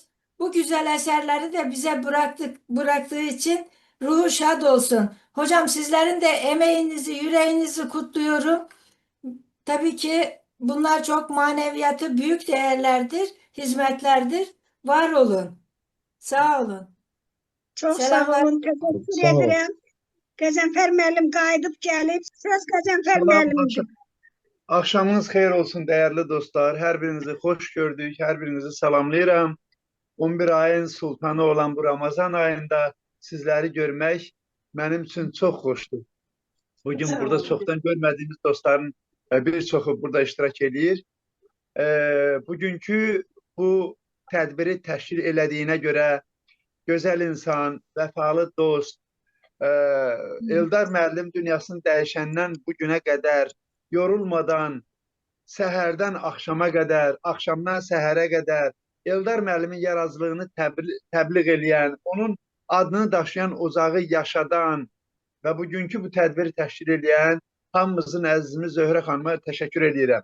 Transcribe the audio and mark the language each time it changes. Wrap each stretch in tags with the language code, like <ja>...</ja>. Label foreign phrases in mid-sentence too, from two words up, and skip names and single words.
<tr>Bu güzel eserleri de bize bıraktığı için ruhu şad olsun. Hocam sizlerin de emeğinizi, yüreğinizi kutluyorum. Tabii ki bunlar çok maneviyatı büyük değerlerdir, hizmetlerdir. Var olun. Sağ olun. Çok Selamlar. sağ olun, teşekkür Sağ ol. ederim.</tr> <az>Qəzənfər müəllim qayıdıb gəlib. Söz Qəzənfər Salam, müəllimdir.</az> <tr>Akşamınız xeyir olsun değerli dostlar. Her birinizi hoş gördük. Her birinizi salamlayıram. 11 ayın sultanı olan bu Ramazan ayında sizleri görmek benim için çok hoştu. Bugün Sağ burada olun. çoktan görmediğimiz dostların</tr> <az>bir çoxu burada iştirak edir. Bugünkü bu tədbiri təşkil elədiyinə görə gözəl insan, vəfalı dost, Eldar müəllim dünyasını dəyişəndən bu günə qədər yorulmadan səhərdən axşama qədər, axşamdan səhərə qədər Eldar müəllimin yaradıcılığını təbliğ eləyən, onun adını daşıyan ocağı yaşadan və bugünkü bu tədbiri təşkil eləyən hamımızın əzizimiz Zöhrə xanıma təşəkkür edirəm.</az>